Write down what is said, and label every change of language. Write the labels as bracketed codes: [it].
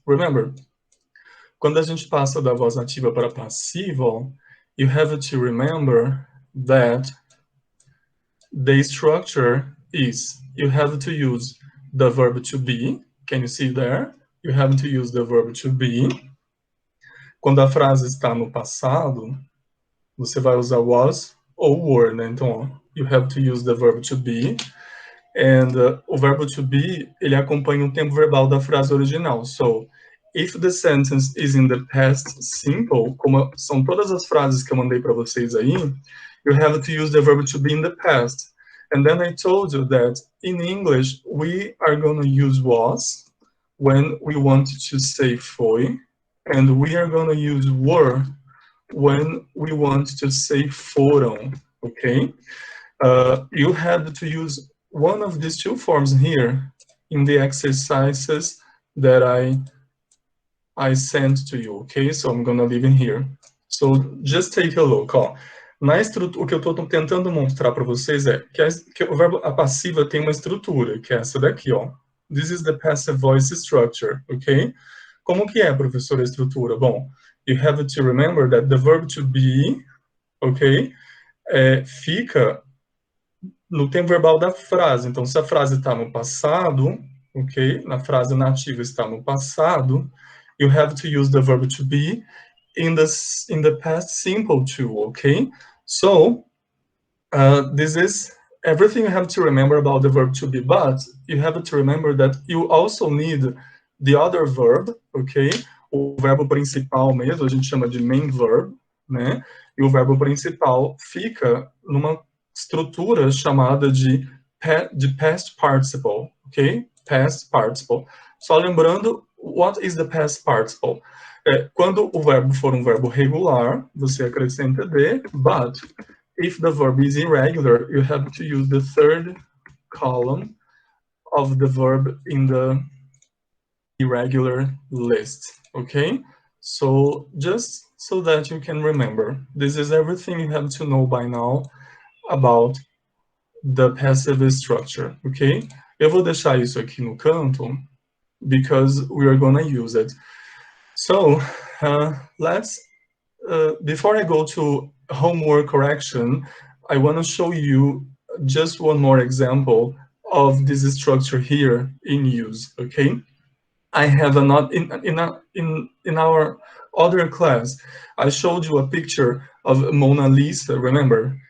[en] Remember, [pt] quando a gente passa da voz ativa para passiva, [en] you have to remember that the structure is, you have to use the verb to be. Can you see there? You have to use the verb to be. [pt] Quando a frase está no passado, você vai usar was ou were, né? Então, ó, [en] you have to use the verb to be. [pt] And o verbo to be, ele acompanha o tempo verbal da frase original. [en] So, if the sentence is in the past simple, [pt] como são todas as frases que eu mandei para vocês aí, [en] you have to use the verb to be in the past. And then I told you that in English, we are going to use was when we want to say foi, and we are going to use were when we want to say foram, okay? You have to use one of these two forms here in the exercises that I sent to you, okay? So I'm gonna leave it here. So just take a look, ó. [pt] Na o que eu estou tentando mostrar para vocês é que o verbo a passiva tem uma estrutura, que é essa daqui, ó. [en] This is the passive voice structure, ok? [pt] Como que é, professor, a estrutura? [en] Bom, you have to remember that the verb to be, ok? [pt] Fica no tempo verbal da frase. Então, se a frase está no passado, ok? Na frase nativa está no passado, [en] you have to use the verb to be in the past simple too, okay? So, this is everything you have to remember about the verb to be, but you have to remember that you also need the other verb, okay? [pt] O verbo principal mesmo, a gente chama de main verb, né? E o verbo principal fica numa estrutura chamada de past participle, ok? [en] Past participle. [pt] Só lembrando, [en] what is the past participle? [pt] Quando o verbo for um verbo regular, você acrescenta de, [en] but if the verb is irregular, you have to use the third column of the verb in the irregular list, okay? So just so that you can remember, this is everything you have to know by now about the passive structure, okay? [pt] Eu vou deixar isso aqui no canto [en] because we are gonna use it. So let's, before I go to homework correction, I wanna show you just one more example of this structure here in use, okay? I have in our other class, I showed you a picture of Mona Lisa, remember?